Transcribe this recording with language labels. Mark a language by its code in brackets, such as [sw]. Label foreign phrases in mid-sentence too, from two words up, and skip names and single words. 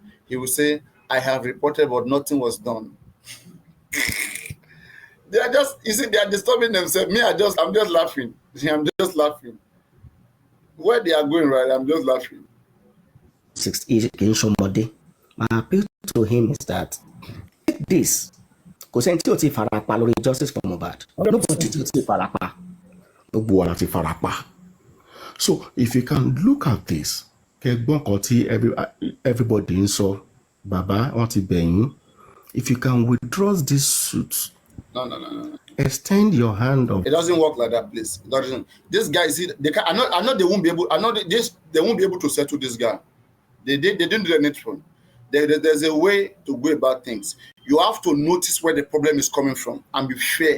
[en] He will say, I have reported, but nothing was done. They are just, you see, they are disturbing themselves. I'm just laughing. I'm just laughing. Where they are going, right? I'm just laughing. My appeal to him is that take this. [yo] Kò sẹ́ni tí ò ti farapa lórí [en] justice for Mohbad. [yo] Nobody tí ò ti farapa. Gbogbo wa la ti farapa. [en] So if you can look at this, [yo] kẹgbọ́n kan tí everybody ń sọ, bàbá wọn ti bẹ̀yìn. [en] If you can withdraw this suit. No. Extend your hand of. It doesn't work like that, please. It doesn't. This guy, see, they can. I know they won't be able. I know they won't be able to settle this guy. They didn't do the needful. There's a way to go about things. You have to notice where the problem is coming from and be fair.